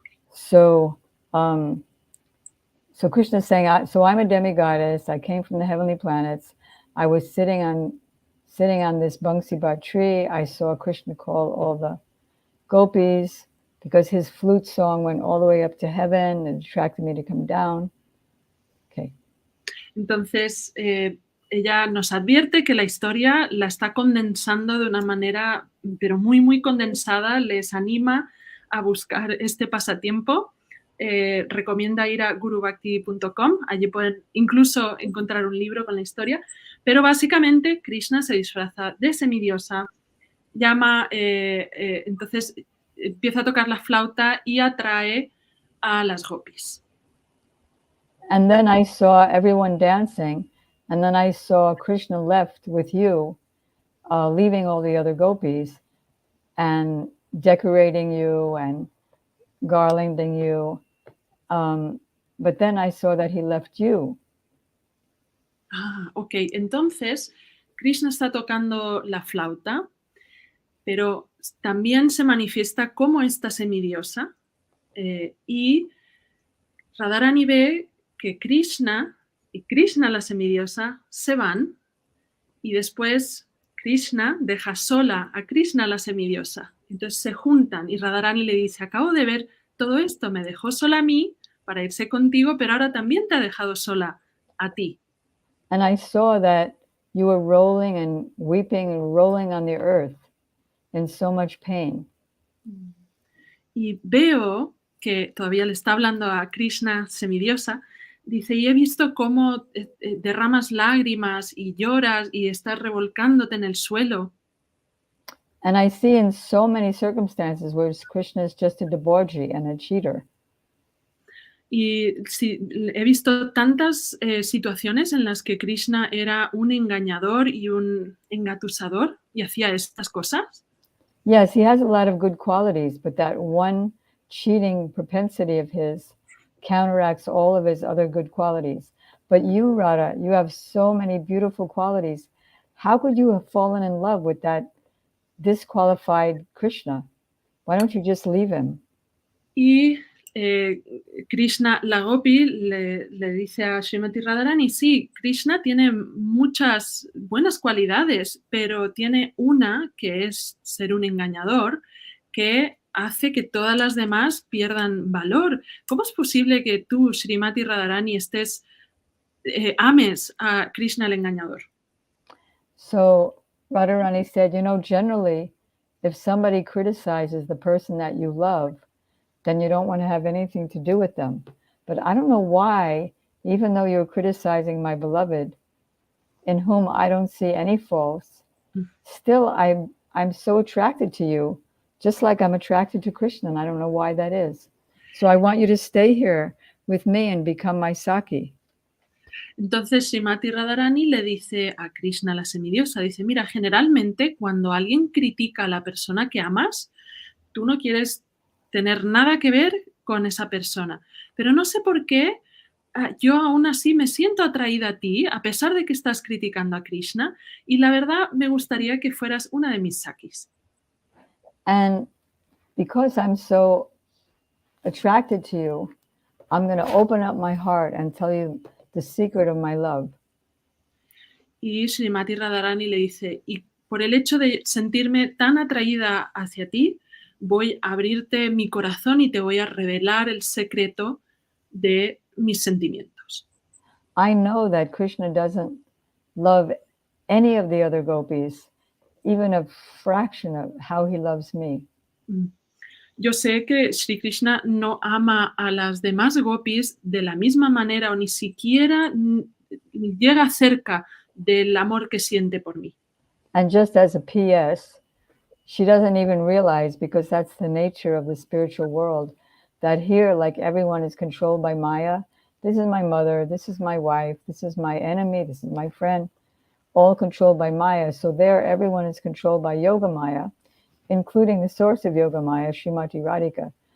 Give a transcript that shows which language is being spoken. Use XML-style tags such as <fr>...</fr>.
<en>So Krishna's saying, so I'm a demigoddess, I came from the heavenly planets, I was sitting on this Bangsibat tree, I saw Krishna call all the gopis because his flute song went all the way up to heaven and attracted me to come down. Okay.</en> <es>Entonces, ella nos advierte que la historia la está condensando de una manera, pero muy, muy condensada. Les anima a buscar este pasatiempo. Recomienda ir a gurubhakti.com, allí pueden incluso encontrar un libro con la historia, pero básicamente Krishna se disfraza de semidiosa, entonces empieza a tocar la flauta y atrae a las gopis.</es> <en>And then I saw everyone dancing, And then I saw Krishna left with you, leaving all the other gopis and decorating you and garlanding you. But then I saw that he left you. Ah, ok.</en> <es>Entonces, Krishna está tocando la flauta, pero también se manifiesta como esta semidiosa. Y Radharani ve que Krishna y Krishna, la semidiosa, se van y después Krishna deja sola a Krishna, la semidiosa. Entonces se juntan y Radharani le dice, acabo de ver todo esto, me dejó sola a mí para irse contigo, pero ahora también te ha dejado sola a ti.</es> <en>And I saw that you were rolling and weeping and rolling on the earth in so much pain.</en> <es>Y veo que todavía le está hablando a Krishna, semidiosa, dice, y he visto cómo derramas lágrimas y lloras y estás revolcándote en el suelo.</es> <en>And I see in so many circumstances where Krishna is just a debauchee and a cheater.</en> <es>Y sí, he visto tantas situaciones en las que Krishna era un engañador y un engatusador y hacía estas cosas.</es> <en>Yes, he has a lot of good qualities, but that one cheating propensity of his counteracts all of his other good qualities. But you, Radha, you have so many beautiful qualities. How could you have fallen in love with that disqualified Krishna? Why don't you just leave him?</en> <es>Y Krishna, la Gopi, le dice a Srimati Radharani, sí, Krishna tiene muchas buenas cualidades, pero tiene una que es ser un engañador que hace que todas las demás pierdan valor. ¿Cómo es posible que tú, Srimati Radharani, ames a Krishna el engañador?</es> <en>So Radharani said, generally, if somebody criticizes the person that you love, then you don't want to have anything to do with them. But I don't know why, even though you're criticizing my beloved, in whom I don't see any faults, still I'm so attracted to you, just like I'm attracted to Krishna, and I don't know why that is. So I want you to stay here with me and become my Saki.</en> <es>Entonces Srimati Radharani le dice a Krishna, la semidiosa, dice, mira, generalmente cuando alguien critica a la persona que amas, tú no quieres tener nada que ver con esa persona. Pero no sé por qué yo aún así me siento atraída a ti, a pesar de que estás criticando a Krishna, y la verdad me gustaría que fueras una de mis sakis.</es> <en>And because I'm so attracted to you, I'm going to open up my heart and tell you the secret of my love.</en> <es>Y Srimati Radharani le dice, y por el hecho de sentirme tan atraída hacia ti, voy a abrirte mi corazón y te voy a revelar el secreto de mis sentimientos.</es> <en>I know that Krishna doesn't love any of the other gopis, even a fraction of how he loves me.</en> <es>Yo sé que Sri Krishna no ama a las demás gopis de la misma manera o ni siquiera llega cerca del amor que siente por mí.</es> <en>And just as a PS, she doesn't even realize, because that's the nature of the spiritual world, that here, like everyone is controlled by Maya. This is my mother, this is my wife, this is my enemy, this is my friend, all controlled by Maya. So there, everyone is controlled by Yoga Maya, including the source of Yoga Maya, Srimati Radhika.</en>